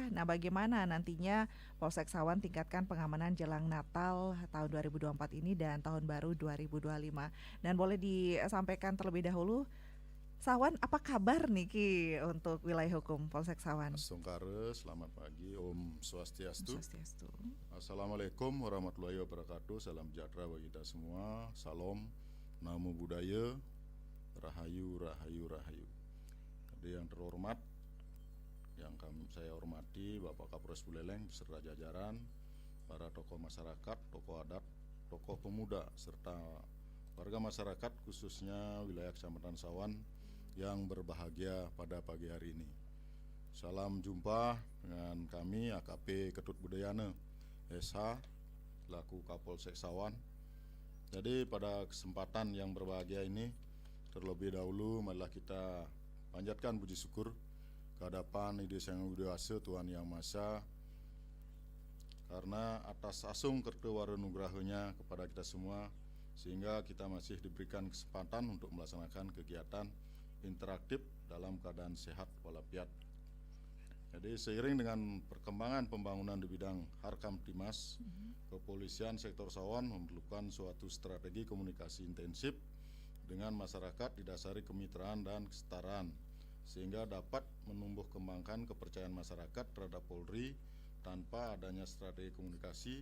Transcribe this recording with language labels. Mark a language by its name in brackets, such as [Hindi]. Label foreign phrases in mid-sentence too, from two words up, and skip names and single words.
[Indonesian] Nah, bagaimana nantinya Polsek Sawan tingkatkan pengamanan jelang Natal tahun 2024 ini dan Tahun Baru 2025. Dan boleh disampaikan terlebih dahulu Sawan, apa kabar nih Ki untuk wilayah hukum Polsek Sawan? Sungkare, selamat pagi, [Balinese] Om Swastiastu. [Arabic] السلام عليكم ورحمة الله وبركاته. [Indonesian] Salam sejahtera bagi kita semua. Salam, [Pali] namo budaya, [Indonesian] rahayu, rahayu, rahayu. Jadi yang terhormat, yang saya hormati Bapak Kapolres Buleleng beserta jajaran, para tokoh masyarakat, tokoh adat, tokoh pemuda, serta warga masyarakat khususnya wilayah Kecamatan Sawan yang berbahagia pada pagi hari ini. Salam jumpa dengan kami AKP Ketut Budayana SH selaku Kapolsek Sawan. Jadi pada kesempatan yang berbahagia ini terlebih dahulu marilah kita panjatkan puji syukur kehadapan Ide Sang Widawasa Tuhan Yang Maha Esa karena atas [Balinese] asung kertewara nugrahnya [Indonesian] kepada kita semua sehingga kita masih diberikan kesempatan untuk melaksanakan kegiatan interaktif dalam keadaan sehat walafiat. Jadi seiring dengan perkembangan pembangunan di bidang Harkamtimas, Kepolisian Sektor Sawan memerlukan suatu strategi komunikasi intensif dengan masyarakat didasari kemitraan dan kesetaraan sehingga dapat menumbuh kembangkan kepercayaan masyarakat terhadap Polri tanpa adanya strategi komunikasi.